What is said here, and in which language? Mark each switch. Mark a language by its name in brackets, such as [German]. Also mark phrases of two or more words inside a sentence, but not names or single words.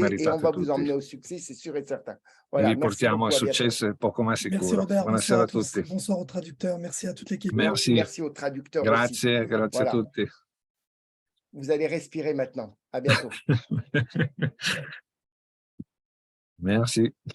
[French] succès et on [Italian] meritate [French] va vous [Italian] tutti. [French] emmener au succès, c'est sûr et certain. [Italian] E [French] Voilà, [Italian] vi [French] merci [Italian] portiamo al [French] beaucoup, à bientôt. [Italian] successo è poco ma [French] Merci [Italian] sicuro. [French] Robert, bonsoir [Italian] Buonasera [French] à [Italian] a [French] tous. [Italian] tutti. [French] Bonsoir au traducteur. Merci à toute l'équipe. Merci. Merci aux traducteurs aussi. [Italian] Grazie, grazie a [French] Voilà. [Italian] tutti. [French] Vous allez respirer maintenant. À bientôt. Merci.